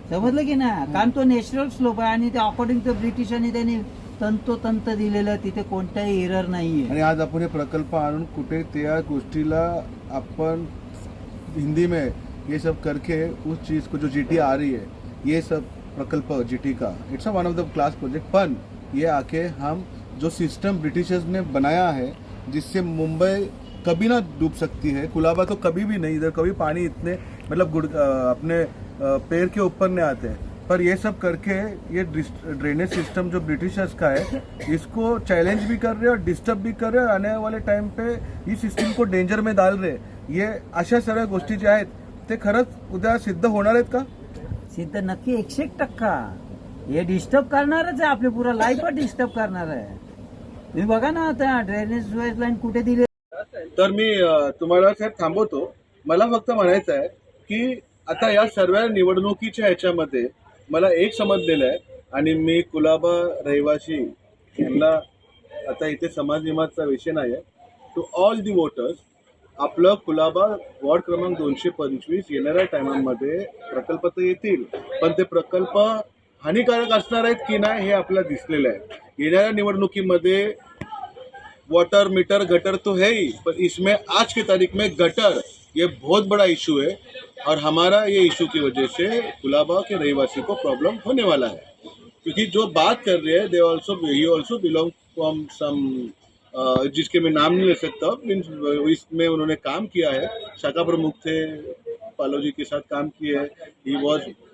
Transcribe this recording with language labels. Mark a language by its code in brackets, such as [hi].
[mr] समजलं की ना, कारण तो नॅचरल स्लोप आहे आणि ते अकॉर्डिंग टू ब्रिटिशांनी त्यांनी तंतोतंत दिलेलं, तिथे कोणताही एरर नाहीये. आणि आज आपण हे प्रकल्प आणून कुठे त्या गोष्टीला आपण [hi] हिंदी में ये सब करके उस चीज को जो जीटी आ रही है ये सब प्रकल्प जीटी का, [en] it's one of the class project, [hi] पण ये आके हम जो सिस्टम ब्रिटिशर्स ने बनाया है जिससे मुंबई कभी ना डूब सकती है, कुलाबा तो कभी भी नहीं, इधर कभी पानी इतने मतलब अपने पैर के ऊपर नहीं आते हैं, पर ये सब करके ये ड्रेनेज सिस्टम जो ब्रिटिशर्स का है इसको चैलेंज भी कर रहे हैं और डिस्टर्ब भी कर रहे हैं, आने वाले टाइम पे इस सिस्टम को डेंजर में डाल रहे हैं. [mr] ये अशा सर्व गोष्टी ज्या आहेत ते खरंच उद्या सिद्ध होणार आहेत का? सिद्ध नक्की 101%. हे डिस्टर्ब करणारच आहे, आपले पुरा लाईफ डिस्टर्ब करणार आहे. तुम्ही बघा ना आता ड्रेनेज लाईन कुठे दिली. तर मी तुम्हाला साहेब थांबवतो. मला फक्त म्हणायचं आहे की आता या सर्व निवडणुकीच्या ह्याच्यामध्ये मला एक समजलेलं आहे आणि मी कुलाबा रहिवासी यांना आता इथे समाज नियमाचा विषय नाही आहे. [en] to all the voters, [mr] आपलं कुलाबा वॉर्ड क्रमांक 225 येणाऱ्या टायमांमध्ये प्रकल्प तर येतील, पण ते प्रकल्प हानिकारक असणार आहेत की नाही हे आपल्याला दिसलेलं आहे. येणाऱ्या निवडणुकीमध्ये [hi] वाटर मीटर गटर तो है ही, पर इसमें आज की तारीख में गटर ये बहुत बड़ा इशू है और हमारा ये इशू की वजह से कुलाबा के रहवासी को प्रॉब्लम होने वाला है. क्योंकि जो बात कर रहे हैं [en] they also belong from some [hi] जिसके मैं नाम नहीं ले सकता, मीन्स इसमें उन्होंने काम किया है, शाखा प्रमुख थे, पालो जी के साथ काम किए है.